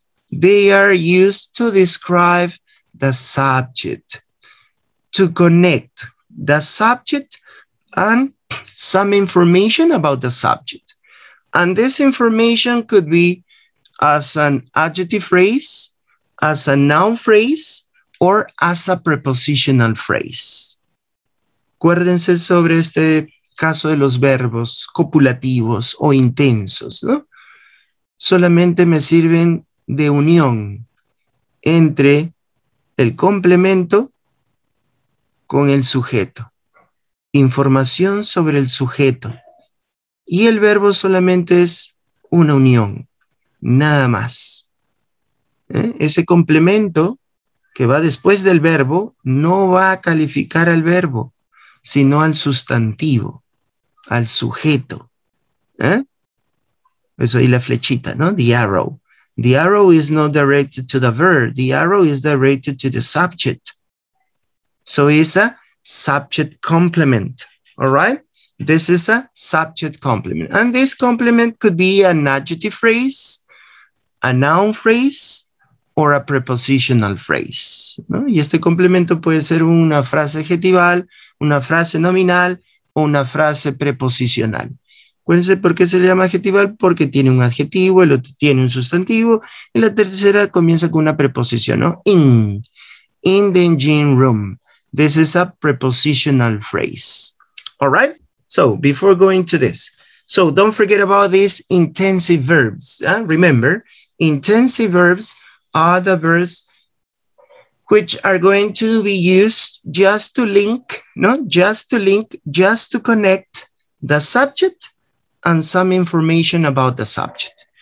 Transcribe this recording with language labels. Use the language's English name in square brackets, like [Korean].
[English] They are used to describe the subject, to connect the subject and some information about the subject. And this information could be as an adjective phrase, as a noun phrase, or as a prepositional phrase. [Spanish] Acuérdense sobre este caso de los verbos copulativos o intensos, ¿no? Solamente me sirven de unión entre el complemento con el sujeto. Información sobre el sujeto. Y el verbo solamente es una unión, nada más. Ese complemento que va después del verbo no va a calificar al verbo, sino al sustantivo, al sujeto. Eso ahí la flechita, ¿no? [English] The arrow. The arrow is not directed to the verb. The arrow is directed to the subject. So it's a subject complement. All right? This is a subject complement. And this complement could be an adjective phrase, a noun phrase, or a prepositional phrase, ¿no? [Spanish] Y este complemento puede ser una frase adjetival, una frase nominal o una frase preposicional. Acuérdense por qué se le llama adjetival, porque tiene un adjetivo, el otro tiene un sustantivo, y la tercera comienza con una preposición, ¿no? [English] In the engine room. This is a prepositional phrase. All right? So before going to this, so don't forget about these intensive verbs. Remember, intensive verbs are the verbs which are going to be used just to link, just to connect the subject and some information about the subject.